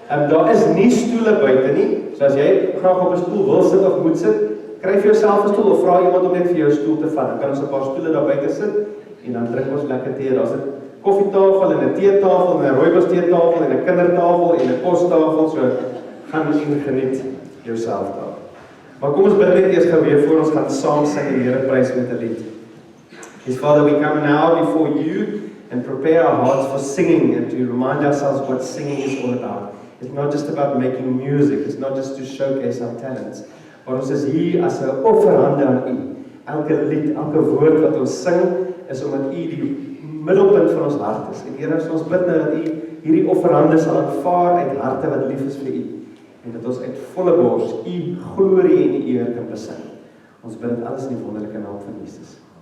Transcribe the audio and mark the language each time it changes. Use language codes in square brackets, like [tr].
[af] Daar is nie stoele buite nie. So as jy graag op 'n stoel wil sit of moet sit, kry vir jouself 'n stoel of vra iemand om net vir jou stoel te vat. Dan kan ons 'n paar stoele daar buite sit en dan drink ons lekker tee. Daar's 'n koffietafel en 'n teetafel en 'n rooibos teetafel en 'n kindertafel en 'n kostafel. So gaan en geniet jouself daar. Maar kom ons bid net eers gou weer voor ons gaan saam sing en die Here prys met 'n lied. [en] Yes, Father, we come now before you and prepare our hearts for singing and to remind ourselves what singing is all about. It's not just about making music, it's not just to showcase our talents. [af] Maar ons is hier as 'n offerhande aan U. Elke lied, elke woord wat ons sing, is omdat U die middelpunt van ons hart is. En Here, ons bid nou dat U hierdie offerhande sal aanvaar uit harte wat lief is vir U. En dat ons uit volle bors U glorie en eer kan besing. Ons bid dit alles in die wonderlike naam van Jesus.